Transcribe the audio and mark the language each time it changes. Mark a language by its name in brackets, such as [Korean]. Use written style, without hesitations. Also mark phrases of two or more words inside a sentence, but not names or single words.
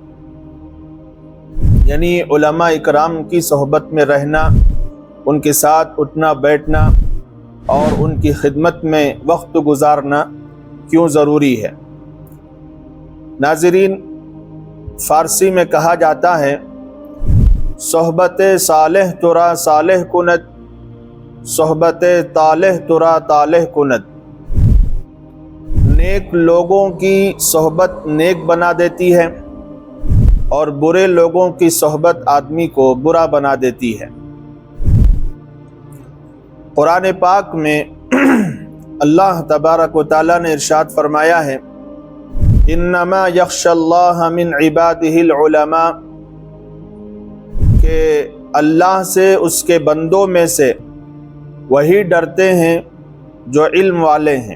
[Urdu] یعنی علماء اکرام کی صحبت میں رہنا، ان کے ساتھ اٹھنا بیٹھنا اور ان کی خدمت میں وقت گزارنا کیوں ضروری ہے۔ ناظرین، فارسی میں کہا جاتا ہے [Persian] صحبت صالح ترا صالح کند، صحبت طالح ترا طالح کند۔ [Urdu] نیک لوگوں کی صحبت نیک بنا دیتی ہے اور برے لوگوں کی صحبت آدمی کو برا بنا دیتی ہے۔ قرآن پاک میں اللہ تبارک و تعالیٰ نے ارشاد فرمایا ہے [Arabic] انما یخشی اللہ من عبادہ العلماء، [Urdu] کہ اللہ سے اس کے بندوں میں سے وہی ڈرتے ہیں جو علم والے ہیں۔